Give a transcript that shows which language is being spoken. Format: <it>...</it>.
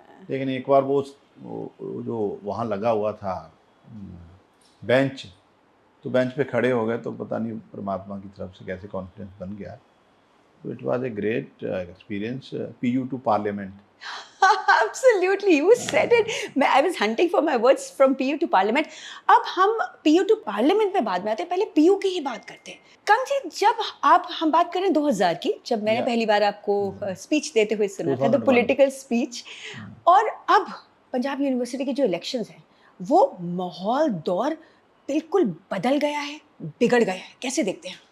<hi>लेकिन एक बार वो जो वहाँ लगा हुआ था बेंच, तो बेंच पे खड़े हो गए, तो पता नहीं परमात्मा की तरफ से कैसे कॉन्फिडेंस बन गया।</hi> <en>तो it was a great experience, PU to Parliament. Absolutely, you said it. I was hunting for my words from PU to Parliament.</en> <hi>अब हम</hi> <en>PU to Parliament</en> <hi>पे बाद में आते हैं, पहले PU की ही बात करते हैं। कंग जी, जब हम बात करें 2000 की, जब मैंने पहली बार आपको स्पीच देते हुए सुना था, द पॉलिटिकल स्पीच, और अब पंजाब यूनिवर्सिटी के जो इलेक्शंस हैं, वो माहौल, दौर बिल्कुल बदल गया है, बिगड़ गया है, कैसे देखते हैं?</hi>